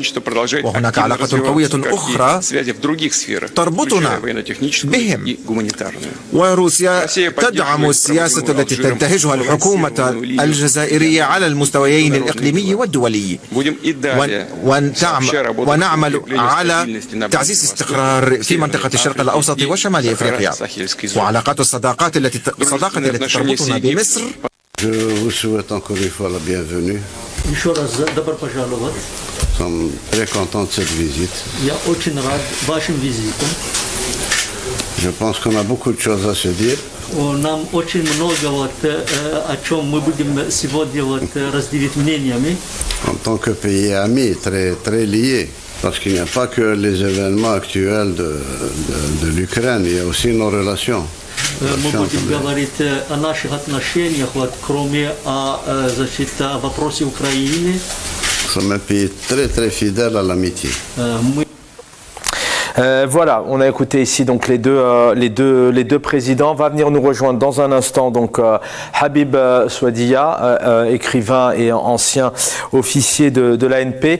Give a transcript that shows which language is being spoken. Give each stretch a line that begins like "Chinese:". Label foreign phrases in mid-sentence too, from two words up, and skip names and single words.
Arabic: وهناك علاقة قوية أخرى تربطنا بهم، وروسيا تدعم السياسة التي تنتهجها الحكومة الجزائرية على المستويين الإقليمي والدولي، ونعمل على تعزيز استقرار في منطقة الشرق الأوسط وشمال أفريقيا. وعلاقات الصداقة التي تربطنا بمصر.
French: Je vous souhaite encore une fois la bienvenue. Nous sommes très contents de cette visite. Je pense qu'on a beaucoup de choses à se dire. En tant que pays ami, très lié. Parce qu'il n'y a pas que les événements actuels de l'Ukraine, il y a aussi nos relations.
Russian: Мы будем говорить о наших отношениях, кроме о вопросе Украины.
French: Nous sommes un pays très fidèle à l'amitié. Voilà, on a écouté ici donc les deux présidents. Va venir nous rejoindre dans un instant donc Habib Souadia, écrivain et ancien officier de l'ANP.